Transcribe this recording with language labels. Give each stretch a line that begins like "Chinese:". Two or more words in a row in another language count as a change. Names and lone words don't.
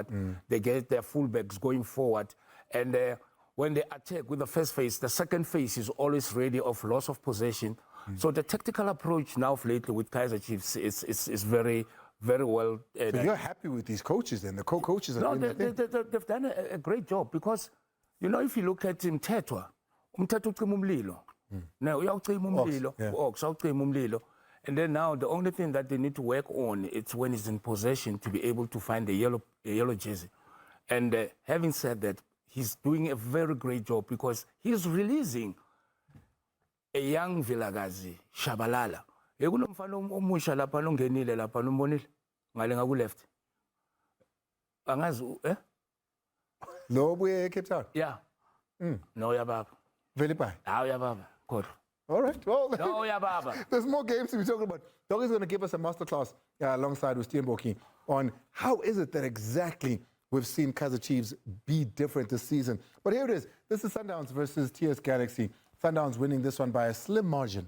English: They get their fullbacks going forward. And when they attack with the first phase, the second phase is always ready of loss of possession. So the tactical approach now lately with Kaizer Chiefs is very, very well. So you're happy with these coaches then? The co-coaches are doing they've done a great job because, you know, if you look at Mthethwa
Zulu: ucima umlilo. Now uyawucima umlilo, Ox awucima umlilo.
English: And then now the only thing that they need to work on is when he's in possession to be able to find a yellow jersey. And having said that, he's doing a very great job because he's releasing a young Vilakazi, Shabalala.
Zulu: Ekunomfana omusha lapha longenile lapha nombonile ngale ngaku-left. Angazi Lo buye eCape Town? Yeah. No yababa. Vele bye. Hawu yababa. Kodwa.
English: All right. Well,
Zulu: no yababa.
English: There's more games to be talking about. Doug is going to give us a masterclass alongside with Steenbokkie on how is it that exactly we've seen Kaizer Chiefs be different this season. But here it is. This is Sundowns versus TS Galaxy. Sundowns winning this one by a slim margin.